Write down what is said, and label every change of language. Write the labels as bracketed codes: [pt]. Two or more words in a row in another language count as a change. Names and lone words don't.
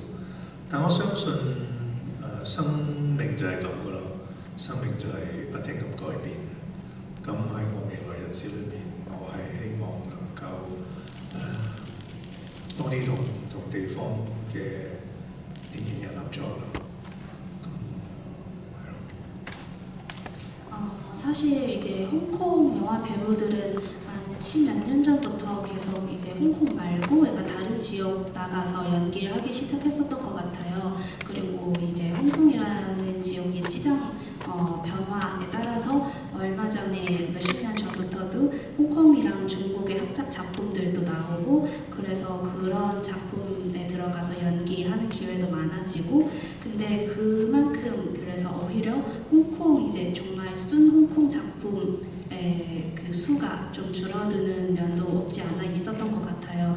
[yue] 但我相信生命就係咁噶啦，生命就係不停咁改變。咁喺我未來日子裏面，我係希望能夠多啲同唔同地方嘅電影人合作啦。 [ko] 사실 이제 홍콩 영화 배우들은 한 10몇 년 전부터 계속 이제 홍콩 말고 약간 다른 지역 나가서 연기를 하기 시작했었던 것 같아요. 그리고 이제 홍콩이라는 지역의 시장 변화에 따라서 얼마 전에 몇십 년 전부터도 홍콩이랑 중국의 합작 작품들도 나오고 그래서 그런 작품에 들어가서 연기하는 기회도 많아지고 근데 그만큼 그래서 오히려 홍콩 이제 정말 순 홍콩 작품의 그 수가 좀 줄어드는 면도 없지 않아 있었던 것 같아요.